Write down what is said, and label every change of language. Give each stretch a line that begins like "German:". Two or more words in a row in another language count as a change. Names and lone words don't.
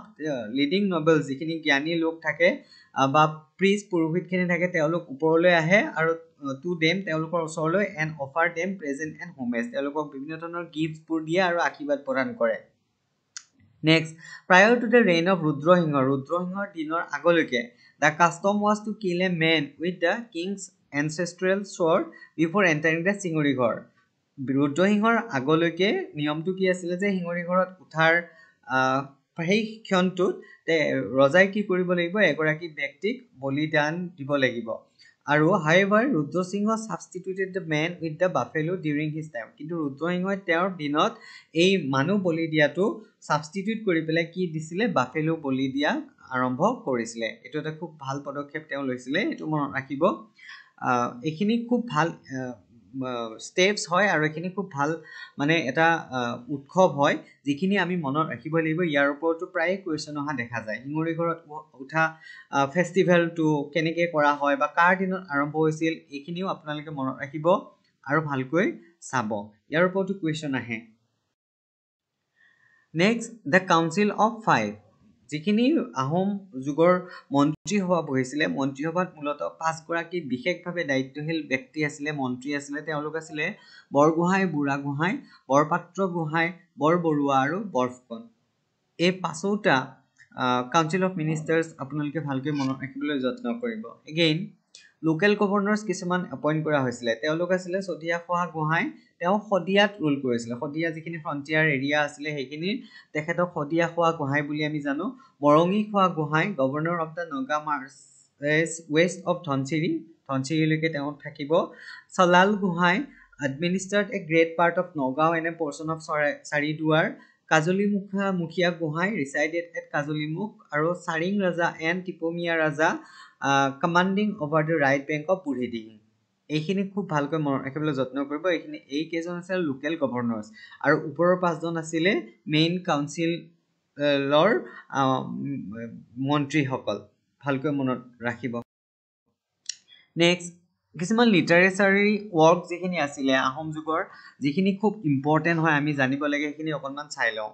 English: leading nobles
Assamese: যিখিনি জ্ঞানী লোক থাকে বা প্ৰিষ্ট পুৰোহিতখিনি থাকে তেওঁলোক ওপৰলৈ আহে আৰু
English: to them
Assamese: তেওঁলোকৰ ওচৰলৈ
English: and offer them present and homage.
Assamese: তেওঁলোকক বিভিন্ন ধৰণৰ গিফ্টবোৰ দিয়ে আৰু আশীৰ্বাদ প্ৰদান কৰে.
English: Next, prior to the reign of Rudrasinghৰ
Assamese: দিনৰ আগলৈকে
English: the custom was to kill a man with the king's ancestral sword before entering the চিঙৰিঘৰ.
Assamese: ৰুদ্ৰসিংহৰ আগলৈকে নিয়মটো কি আছিলে যে শিঙৰিঘৰত উঠাৰ সেই ক্ষণটোত ৰজাই কি কৰিব লাগিব? এগৰাকী ব্যক্তিক বলিদান দিব লাগিব.
English: আৰু however Rudrasingha substituted the man with the buffalo during his time.
Assamese: কিন্তু ৰুদ্ৰসিংহই তেওঁৰ দিনত এই মানুহ বলি দিয়াটো সাবস্টিটিউট কৰি পেলাই কি দিছিলে? বাফেলো বলি দিয়া আৰম্ভ কৰিছিলে. এটো এটা খুব ভাল পদক্ষেপ তেওঁ লৈছিলে. এটো মনত ৰাখিব. এখিনি খুব ভাল স্টেপস হয় আৰু এখিনি খুব ভাল মানে এটা উৎসৱ হয় যিখিনি আমি মনত ৰাখিব লাগিব. ইয়াৰ ওপৰতো প্ৰায় কোৱেশ্চন অহা দেখা যায়. শিঙৰি ঘৰত উঠা ফেষ্টিভেলটো কেনেকৈ কৰা হয় বা কাৰ দিনত আৰম্ভ হৈছিল এইখিনিও আপোনালোকে মনত ৰাখিব আৰু ভালকৈ চাব. ইয়াৰ ওপৰতো কোৱেশ্চন আহে.
English: Next, the Council of Five.
Assamese: যিখিনি আহোম যুগৰ মন্ত্ৰীসভা বহিছিলে, মন্ত্ৰীসভাত মূলতঃ 5 গৰাকী বিশেষভাৱে দায়িত্বশীল ব্যক্তি আছিলে, মন্ত্ৰী আছিলে. তেওঁলোক আছিলে বৰগোহাঁই, বুঢ়াগোহাঁই, বৰপাত্ৰ গোহাঁই, বৰবৰুৱা আৰু বৰফুকন. এই পাঁচোটা
English: council of ministers
Assamese: আপোনালোকে ভালকৈ মনত ৰাখিবলৈ যত্ন কৰিব.
English: again local governors
Assamese: কিছুমান এপইণ্ট কৰা হৈছিলে. তেওঁলোক আছিলে চতিয়া খোৱা গোহাঁই. তেওঁ শদিয়াত ৰুল কৰিছিলে. শদিয়া যিখিনি
English: frontier area
Assamese: আছিলে সেইখিনি তেখেতক শদিয়া খোৱা গোহাঁই বুলি আমি জানো.
English: মৰঙী খোৱা গোহাঁই governor of the Naga marches west of Dhansiri.
Assamese: ধনচিৰিলৈকে তেওঁ থাকিব.
English: চলাল গোহাঁই administered a great part of Nagaon and a portion of Saridwar. Mukhia Gohai resided at Kajulimukh আৰু Saring Raja and Tipomia Raja commanding over the right bank of Budhidihi.
Assamese: এইখিনি খুব ভালকৈ মনত ৰাখিবলৈ যত্ন কৰিব. এইখিনি এই কেইজন আছিল
English: local governors
Assamese: আৰু ওপৰৰ পাঁচজন আছিলে
English: main councilৰ
Assamese: মন্ত্ৰীসকল. ভালকৈ মনত ৰাখিব. নেক্সট, কিছুমান
English: literary work
Assamese: যিখিনি আছিলে আহোম যুগৰ যিখিনি খুব ইম্পৰ্টেণ্ট হয় আমি জানিব লাগে সেইখিনি অকণমান চাই লওঁ.